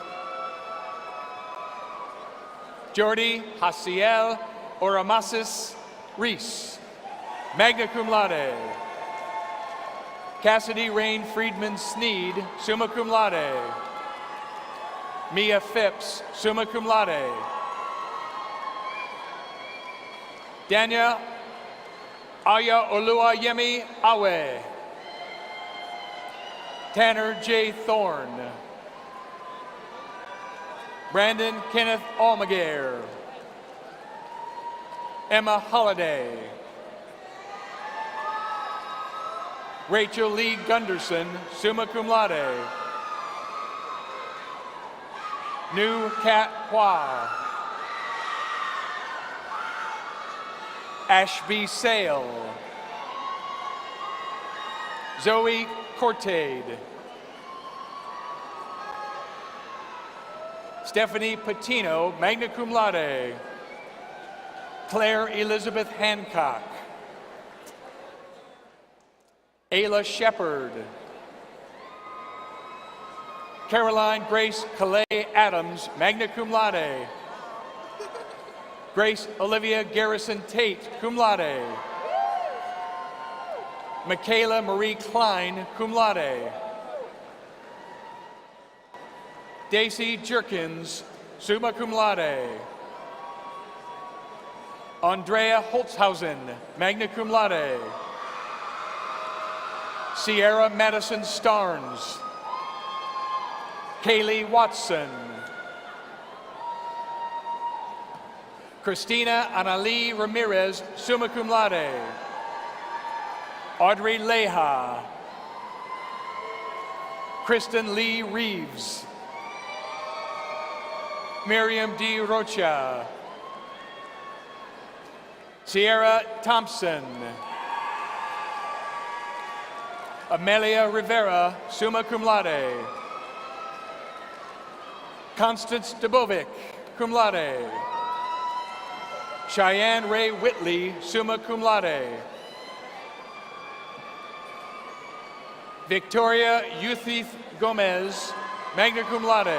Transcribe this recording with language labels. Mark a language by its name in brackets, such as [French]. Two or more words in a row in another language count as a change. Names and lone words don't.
[English] Jordi Haciel Oramasis Reese, [Latin] magna cum laude. [English] Cassidy Rain Friedman Sneed, [Latin] summa cum laude. [English] Mia Phipps, [Latin] summa cum laude. [English] Daniel Aya Oluwayemi Awe. Tanner J. Thorne. Brandon Kenneth Almaguer. Emma Holliday. Rachel Lee Gunderson, [Latin] summa cum laude. [English] Nu Cat Hua. Ashby Sale. Zoe Cortade. Stephanie Patino, [Latin] magna cum laude. [English] Claire Elizabeth Hancock. Ayla Shepard. Caroline Grace Calais Adams, [Latin] magna cum laude. [English] Grace Olivia Garrison Tate, [Latin] cum laude. [English] Michaela Marie Klein, [Latin] cum laude. [English] Daisy Jerkins, [Latin] summa cum laude. [English] Andrea Holtzhausen, [Latin] magna cum laude. [English] Sierra Madison Starnes. Kaylee Watson. Christina Anali Ramirez, [Latin] summa cum laude. [English] Audrey Leha. Kristen Lee Reeves. Miriam D. Rocha. Sierra Thompson. Amelia Rivera, [Latin] summa cum laude. [English] Constance Debovic, [Latin] cum laude. [English] Cheyenne Ray Whitley, [Latin] summa cum laude. [English] Victoria Youthith Gomez, [Latin] magna cum laude.